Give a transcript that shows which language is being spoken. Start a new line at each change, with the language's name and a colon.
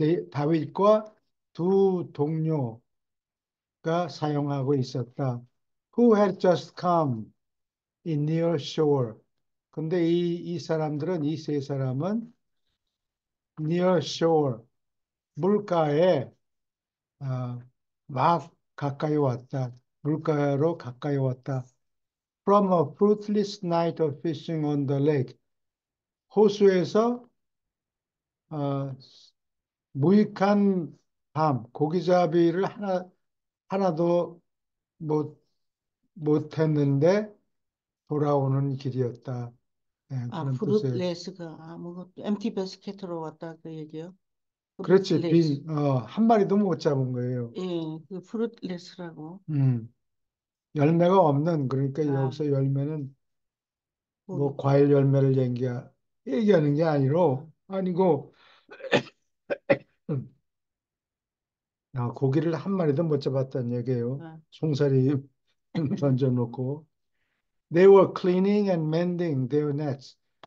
Korean: 다윗과 두 동료가 사용하고 있었다.
English: Who had just come in near shore.
Korean: 근데 이 사람들은, 이 세 사람은 near shore, 물가에 어, 막 가까이 왔다. 물가로 가까이 왔다.
English: From a fruitless night of fishing on the lake.
Korean: 호수에서 어, 무익한 고기잡이를 하나도 못, 못했는데 돌아오는 길이었다. 네, 아, 그런 뜻이에요. fruitless가 아무것도
English: empty basket
Korean: 으로 왔다 그 얘기요. 그렇지,
English: fruitless.
Korean: 한 마리도 못 잡은 거예요. 예, 그 fruitless라고. 음, 열매가 없는, 그러니까 아, 여기서 열매는 뭐 고기. 과일 열매를 얘기하는 게 아, 아니고, 음, 고기를 한 마리도 못 잡았다는 얘기예요. 아, 송사리 던져놓고.
English: They were cleaning and mending their nets.